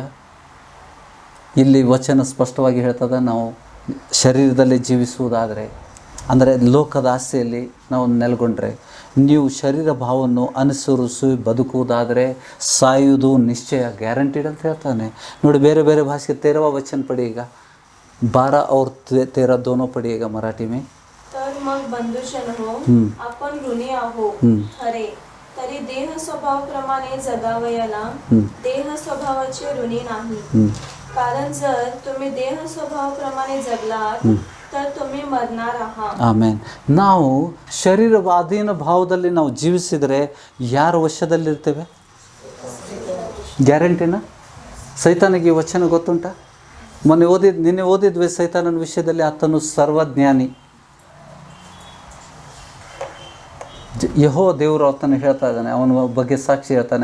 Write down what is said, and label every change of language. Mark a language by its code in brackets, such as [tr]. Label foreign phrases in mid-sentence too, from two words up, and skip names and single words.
[kn] ಇಲ್ಲಿ ವಚನ ಸ್ಪಷ್ಟವಾಗಿ ಹೇಳ್ತದೆ. ನಾವು ಶರೀರದಲ್ಲಿ ಜೀವಿಸುವುದಾದರೆ, ಅಂದರೆ ಲೋಕದ ಆಸೆಯಲ್ಲಿ ನಾವು ನೆಲೆಗೊಂಡ್ರೆ, ನೀವು ಶರೀರ ಭಾವವನ್ನು ಅನುಸರಿಸಿ ಬದುಕುವುದಾದರೆ ಸಾಯುವುದು ನಿಶ್ಚಯ, ಗ್ಯಾರಂಟಿಡ್ ಅಂತ ಹೇಳ್ತಾನೆ. ನೋಡಿ, ಬೇರೆ ಬೇರೆ ಭಾಷೆ [hi] तेरवा वचन पढ़िएगा, 12 और 13 दोनों पढ़िएगा मराठी में. [mr] तर मग बंधुजन हो, आपण ऋणी आहो खरे, तरी देह स्वभावाप्रमाणे जगावयाला देह स्वभावाचे ऋणी नाही. कारण जर तुम्ही देह स्वभावाप्रमाणे जगलात तर तुम्ही मरणार आहात. [kn] ಆಮೆನ್. ನಾವು ಶರೀರವಾದೀನ ಭಾವದಲ್ಲಿ ನಾವು ಜೀವಿಸಿದರೆ ಯಾರ ವಶದಲ್ಲಿರ್ತೇವೆ? ಗ್ಯಾರಂಟಿನ? ಸೈತಾನಿಗೆ ವಚನ ಗೊತ್ತುಂಟ? ನಿನ್ನೆ ಓದಿದ್ವಿ ಸೈತಾನನ ವಿಷಯದಲ್ಲಿ. ಆತನು ಸರ್ವಜ್ಞಾನಿ. ಯೆಹೋವ ದೇವರು ಆತನು ಹೇಳ್ತಾ ಇದ್ದಾನೆ, ಅವನ ಬಗ್ಗೆ ಸಾಕ್ಷಿ ಹೇಳ್ತಾನೆ.